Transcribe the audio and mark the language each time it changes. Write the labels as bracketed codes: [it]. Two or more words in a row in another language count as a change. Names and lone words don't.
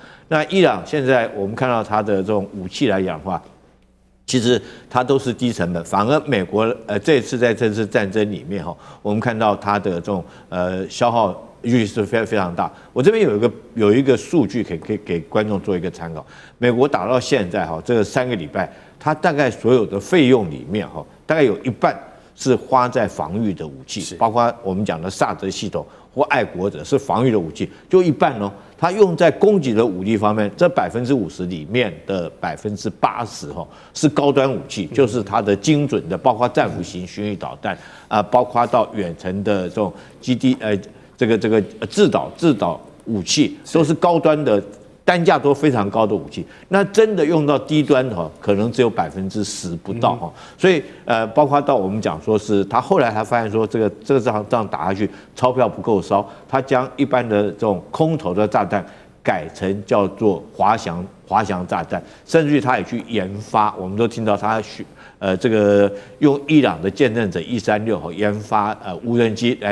[zh] 那伊朗現在我們看到它的這種武器來講的話，其實它都是低成本，反而美國這次在這次戰爭裡面哈，我們看到它的這種消耗率是非常大。我這邊有一個數據可以給觀眾做一個參考。美國打到現在哈，這個3個禮拜，它大概所有的費用裡面哈，大概有一半是花在防禦的武器，包括我們講的薩德系統或愛國者是防禦的武器，就一半哦。它用在攻擊的武力方面，這50%裡面的80%哈是高端武器，就是它的精準的，包括戰斧型巡弋導彈包括到遠程的這種基地這個制導武器，都是高端的。單價都非常高的武器，那真的用到低端哈，可能只有10%不到哈。所以包括到我們講說是他後來他發現說這個仗打下去，鈔票不夠燒，他將一般的這種空投的炸彈改成叫做滑翔炸彈，甚至於他也去研發，我們都聽到他這個用伊朗的見證者136研發無人機來